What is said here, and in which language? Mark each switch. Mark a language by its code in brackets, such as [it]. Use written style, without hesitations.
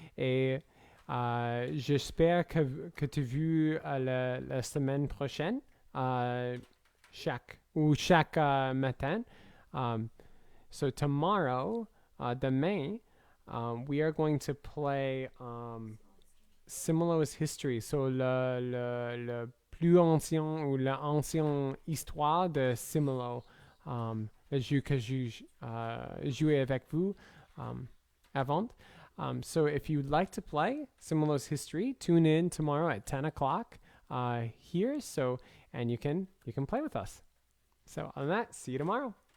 [fr] Et j'espère que tu as vu la semaine prochaine, chaque matin. [en] So tomorrow, [fr] demain, [en] we are going to play Simolos History. So [fr] le plus ancien ou l'ancienne histoire de Simolo. Le jeu que j'ai joué avec vous avant. [en] So if you'd like to play Simolos History, tune in tomorrow at 10 o'clock here. So and you can play with us. So on that, see you tomorrow.